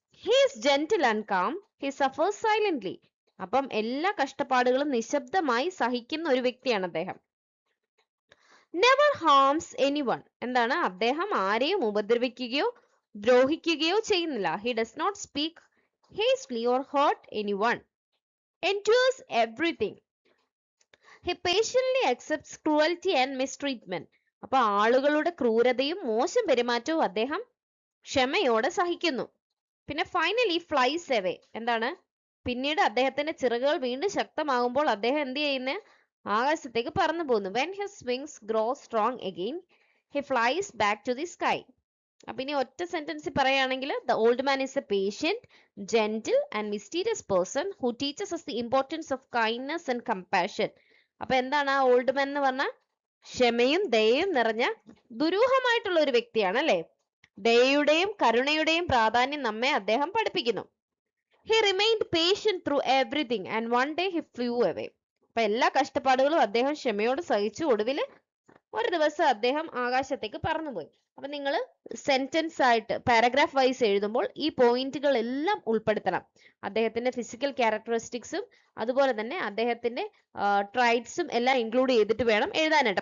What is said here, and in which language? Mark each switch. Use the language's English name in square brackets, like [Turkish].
[English] He is gentle and calm. He suffers silently. അപ്പം [Malayalam] എല്ലാ കഷ്ടപ്പാടുകളും നിശബ്ദമായി സഹിക്കുന്ന ഒരു വ്യക്തിയാണ് അദ്ദേഹം. [English] Never harms anyone. [Malayalam] എന്താണ്? അദ്ദേഹം ആരെയും ഉപദ്രവിക്കുകയോ ദ്രോഹിക്കുകയോ ചെയ്യുന്നില്ല. [English] He does not speak hastily or hurt anyone. Endures everything. He patiently accepts cruelty and mistreatment. [Malayalam] അപ്പൊ ആളുകളുടെ ക്രൂരതയും മോശം പെരുമാറ്റവും അദ്ദേഹം ക്ഷമയോടെ സഹിക്കുന്നു. പിന്നെ [English] Finally flies away. [Malayalam] എന്താണ്? പിന്നീട് അദ്ദേഹത്തിന്റെ ചിറകുകൾ വീണ്ടും ശക്തമാകുമ്പോൾ അദ്ദേഹം എന്ത് ചെയ്യുന്നത്? ആകാശത്തേക്ക് പറന്നു പോകുന്നു. [English] When his wings grow strong again, he flies back to the sky. [Malayalam] അപ്പൊ ഇനി ഒറ്റ സെന്റൻസ് പറയുകയാണെങ്കിൽ [English] the old man is a patient, gentle and mysterious person who teaches us the importance of kindness and compassion. [Malayalam] അപ്പൊ എന്താണ് ആ old man എന്ന് പറഞ്ഞാൽ? ക്ഷമയും ദയയും നിറഞ്ഞ ദുരൂഹമായിട്ടുള്ള ഒരു വ്യക്തിയാണ് അല്ലെ. ദയയുടെയും കരുണയുടെയും പ്രാധാന്യം നമ്മെ അദ്ദേഹം പഠിപ്പിക്കുന്നു. [English] He remained patient through everything and one day he flew away. [Malayalam] അപ്പൊ എല്ലാ കഷ്ടപ്പാടുകളും അദ്ദേഹം ക്ഷമയോട് സഹിച്ചു. ഒടുവിൽ ഒരു ദിവസം അദ്ദേഹം ആകാശത്തേക്ക് പറന്നുപോയി. അപ്പൊ നിങ്ങൾ സെന്റൻസ് ആയിട്ട് പാരഗ്രാഫ് വൈസ് എഴുതുമ്പോൾ ഈ പോയിന്റുകൾ എല്ലാം ഉൾപ്പെടുത്തണം. അദ്ദേഹത്തിന്റെ ഫിസിക്കൽ ക്യാരക്ടറിസ്റ്റിക്സും അതുപോലെ തന്നെ അദ്ദേഹത്തിന്റെ ട്രൈറ്റ്സും എല്ലാം ഇൻക്ലൂഡ് ചെയ്തിട്ട് വേണം എഴുതാനായിട്ട്.